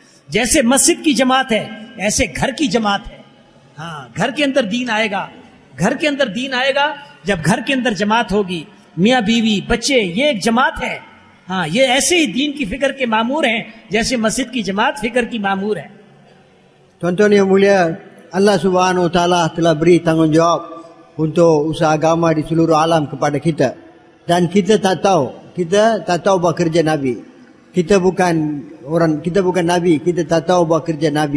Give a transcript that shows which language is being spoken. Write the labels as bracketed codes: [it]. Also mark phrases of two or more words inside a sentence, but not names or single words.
[ur] جیسے مسجد کی جماعت ہے، ایسے گھر کی جماعت ہے. ہاں، گھر کے اندر دین آئے گا، گھر کے اندر دین آئے گا. جب گھر کے اندر جماعت ہوگی، میاں بیوی بچے، یہ ایک جماعت ہے. ہاں، یہ ایسے ہی دین کی فکر کے مامور ہیں جیسے مسجد کی جماعت فکر کی مامور ہے. [ms] Tuan-tuan yang mulia, Allah [ar] سبحانه وتعالى [ms] telah beri tanggungjawab untuk usaha agama di seluruh alam kepada kita. Dan kita tak tahu buat kerja Nabi. Kita bukan Nabi, kita tak tahu buat kerja Nabi.